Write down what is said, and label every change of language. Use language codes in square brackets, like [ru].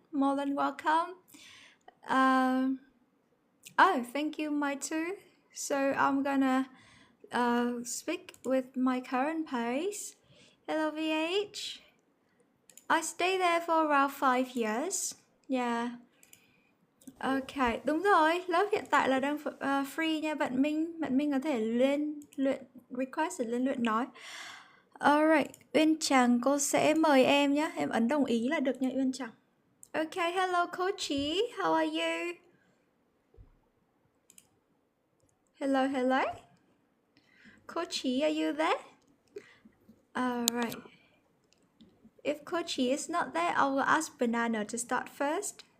[en] More than welcome. Oh, thank you, my too. So I'm gonna speak with my current pace. Hello, VH. I stayed there for around 5 years. Yeah. [vi] Ok, đúng rồi, lớp hiện tại là đang free nha bạn Minh. Bạn Minh có thể lên luyện request để lên luyện nói. Alright, Uyên Tràng cô sẽ mời em nhé. Em ấn đồng ý là được nha Uyên Tràng. [en] Ok, hello Coachy, how are you? Hello, hello. Coachy, are you there? Alright. If Coachy is not there, I will ask Banana to start first.